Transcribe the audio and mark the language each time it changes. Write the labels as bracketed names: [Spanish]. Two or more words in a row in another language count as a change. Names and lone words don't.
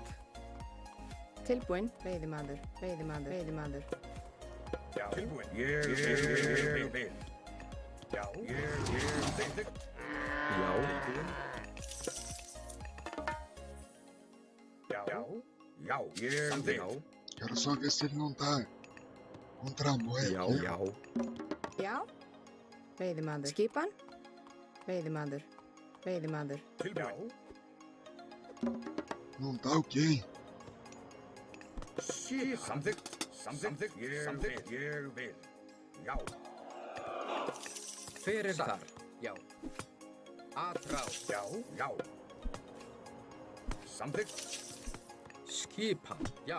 [Icelandic] Tilbúinn. Veiðimaður. Veiðimaður. Veiðimaður. Já, tilbúin, ég vil. Já, ég vil, samþykkt. Já. Tilbúinn. Já, ég samþykkt. [Portuguese] Quero só ver se ele não tá com tramóia [Icelandic] Já. [Portuguese] aqui. [Icelandic] Já. Já. Veiðimaður. Skipan. Veiðimaður. Veiðimaður. Tilbúin. [Portuguese] Não tá ok. [Icelandic] Samþykkt, ég vil. Já. Fyrir þar. Já. Atrás. Já. Samþykkt. Skipan. Já.